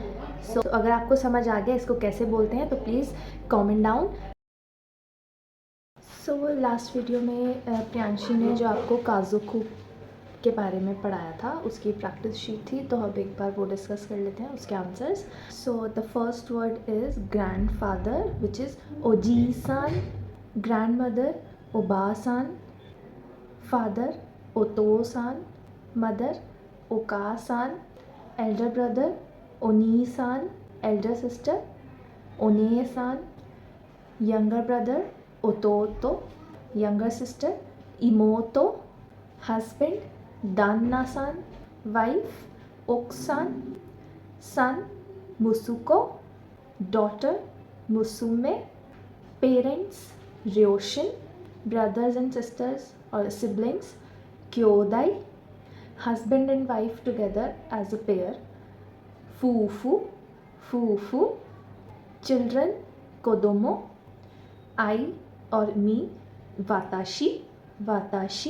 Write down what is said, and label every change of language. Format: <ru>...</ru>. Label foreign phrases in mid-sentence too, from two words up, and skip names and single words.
<hi>सो अगर आपको समझ आ गया इसको कैसे बोलते हैं तो प्लीज़</hi> <en>comment down.</en> <hi>सो लास्ट वीडियो में प्रियांशी ने जो आपको काजुकू के बारे में पढ़ाया था उसकी</hi> <en>practice sheet</en> <hi>थी, तो अब एक बार वो डिस्कस कर लेते हैं उसके आंसर्स।</hi> <en>so the first word is grandfather which is ojii-san, grandmother obaa-san, father otou-san, mother okaa-san, elder brother onii-san, elder sister onee-san, younger brother ototo, younger sister imoto, husband danna-san, wife oksan, son musuko, daughter musume, parents ryoshin, brothers and sisters or siblings kyodai, husband and wife together as a pair</en> <ja>fufu, fufu,</ja> <en>children kodomo, I or me</en> <ja>watashi, watashi.</ja>